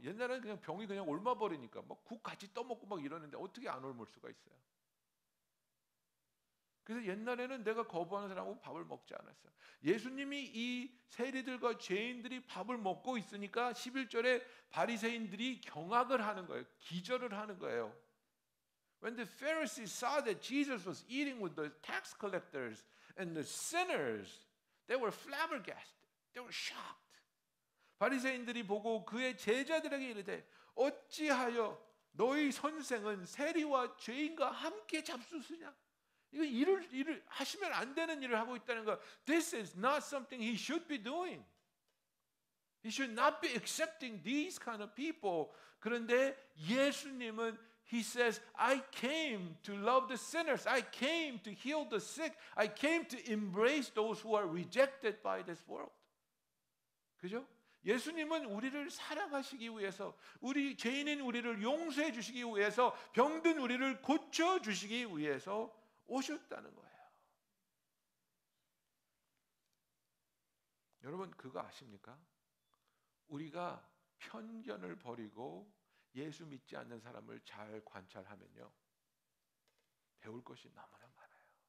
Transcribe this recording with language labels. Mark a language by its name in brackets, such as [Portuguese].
[Korean] 옛날에는 그냥 병이 그냥 옮아 버리니까 국 같이 떠먹고 막 이러는데 어떻게 안 옮을 수가 있어요? 그래서 옛날에는 내가 거부하는 사람하고 밥을 먹지 않았어요. 예수님이 이 세리들과 죄인들이 밥을 먹고 있으니까 11절에 바리새인들이 경악을 하는 거예요. 기절을 하는 거예요. [English] When the Pharisees saw that Jesus was eating with the tax collectors and the sinners, they were flabbergasted. They were shocked. [Korean] 바리새인들이 보고 그의 제자들에게 이르되 어찌하여 너희 선생은 세리와 죄인과 함께 잡수쓰냐? 이거 일을 하시면 안 되는 일을 하고 있다는 거. [English] This is not something he should be doing. He should not be accepting these kind of people. [Korean] 그런데 예수님은 [English] He says, I came to love the sinners. I came to heal the sick. I came to embrace those who are rejected by this world. [Korean] 그죠? 예수님은 우리를 사랑하시기 위해서, 우리 죄인인 우리를 용서해 주시기 위해서, 병든 우리를 고쳐 주시기 위해서 오셨다는 거예요. 여러분 그거 아십니까? 우리가 편견을 버리고 예수 믿지 않는 사람을 잘 관찰하면요, 배울 것이 너무나 많아요.